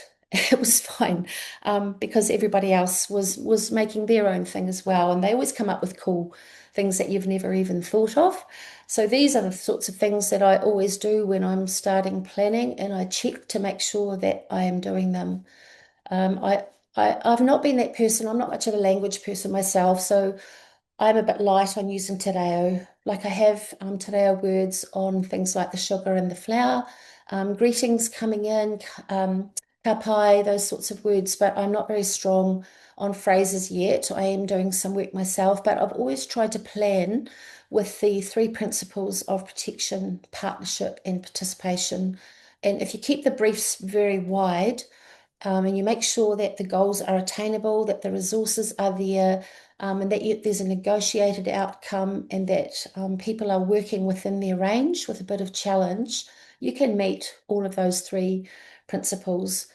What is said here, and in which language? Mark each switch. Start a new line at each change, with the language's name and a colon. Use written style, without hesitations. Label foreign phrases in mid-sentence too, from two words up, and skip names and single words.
English: It was fine because everybody else was making their own thing as well, and they always come up with cool things that you've never even thought of. So these are the sorts of things that I always do when I'm starting planning, and I check to make sure that I am doing them. Um, I, I've not been that person. I'm not much of a language person myself, so I'm a bit light on using
Māori: te reo.
English: Like I have
Māori: te reo
English: words on things like the sugar and the flour, greetings coming in,
Māori: ka pai,
English: those sorts of words, but I'm not very strong on phrases yet. I am doing some work myself, but I've always tried to plan with the 3 principles of protection, partnership, and participation. And if you keep the briefs very wide, and you make sure that the goals are attainable, that the resources are there, and that there's a negotiated outcome, and that people are working within their range with a bit of challenge, you can meet all of those 3 principles.